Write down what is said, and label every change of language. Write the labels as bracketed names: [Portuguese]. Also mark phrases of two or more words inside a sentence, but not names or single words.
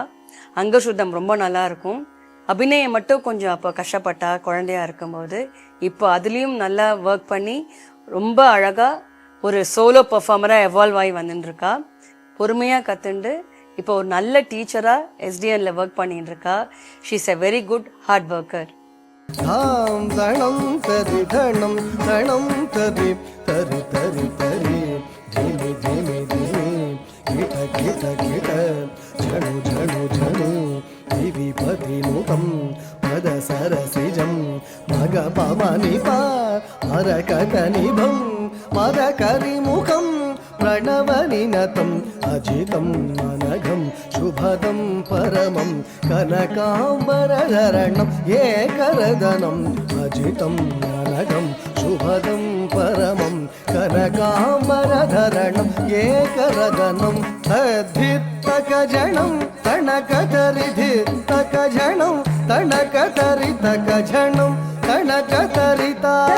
[Tamil] அங்கசுத்தம் ரொம்ப நல்லா இருக்கும். அபிநயம் மட்டும் கொஞ்சம் அப்போ கஷ்டப்பட்டா குழந்தையா இருக்கும்போது. இப்போ அதுலேயும் நல்லா ஒர்க் பண்ணி ரொம்ப அழகாக ஒரு [English] solo performer [Tamil] எவால்வ் ஆகி வந்துட்டுருக்கா. பொறுமையாக கற்றுண்டு இப்போ ஒரு நல்ல டீச்சராக எஸ்டிஎனில் ஒர்க் பண்ணிட்டு இருக்கா. [English] She is a very good hard worker. தாம் தணம் தரி தணம் தணம் தரி தரி தரி தரி திமி திமி திமி கிட கிட கிட ஜணு ஜணு ஜணு திவி பதி [Sanskrit] मुखं पद सरसिजं मग भवनि भा मर कतनिभं मद करिमुखं प्रणवनिनतं अजितं मनघं शुभदं परमं कनकाम्बरधरणं एकरदनं अजितं मनघं शुभदं परमं कनकाम्बरधरणं एकरदनं तद्धित्तकजनं तणकतरिधित्तकजनं तणकतरितकजनं तणकतरिता